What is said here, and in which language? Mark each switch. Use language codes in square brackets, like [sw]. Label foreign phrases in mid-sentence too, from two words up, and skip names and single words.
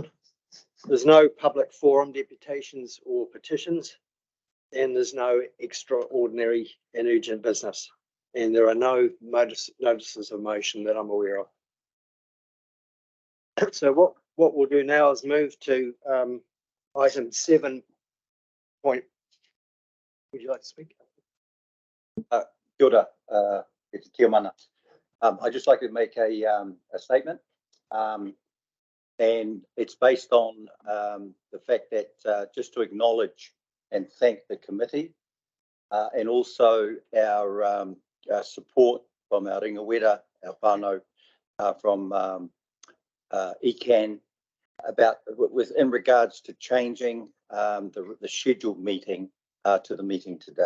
[en] There's no public forum, deputations or petitions, and there's no extraordinary and urgent business. And there are no notices of motion that I'm aware of. So what we'll do now is move to item 7. Would you like to speak? [mi] Kia ora, e te tiamana. [en] I'd just like to make a statement, and it's based on the fact that just to acknowledge and thank the committee and also our support from our ringawera, our whānau, from ECAN in regards to changing the scheduled meeting to the meeting today.